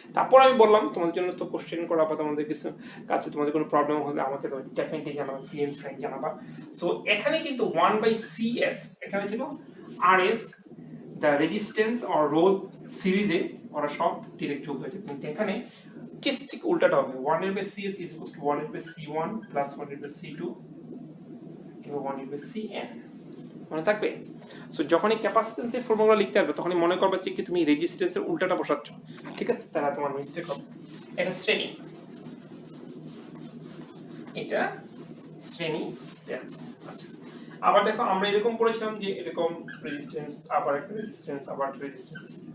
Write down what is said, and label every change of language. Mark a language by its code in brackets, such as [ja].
[bn] তারপর আমি বললাম তোমাদের জন্য তো কোশ্চেন করা বা তোমাদের কিছু কাছে তোমাদের কোনো প্রবলেম হলে আমাকে তো ডেফিনেটলি জানাবা, ফ্রি এন্ড ফ্র্যাঙ্ক জানাবা। সো এখানে কিন্তু 1/CS এখানে ছিল RS, [en] the resistance or [bn] রোধ সিরিজে ওরা সব ডিরেক্ট যোগ হয়ে যাবে, কিন্তু এখানে ঠিক উল্টাটা হবে। [en] 1/CS is equals to 1/C1 plus 1/C2 equal 1/Cn, [bn] মনে থাকবে? সো যখনই ক্যাপাসিট্যান্সের ফর্মুলা লিখতে হবে তখনই মনে করবে যে কি তুমি রেজিস্ট্যান্সের উল্টাটা বসাচ্ছ, ঠিক আছে? তাহলে তোমার মিস্টেক হবে। এটা শ্রেণী, এটা শ্রেণী আছে। আচ্ছা, আবার দেখো আমরা এরকম পড়েছিলাম যে এরকম রেজিস্ট্যান্স, আবার একটা রেজিস্ট্যান্স, আবার একটা রেজিস্ট্যান্স।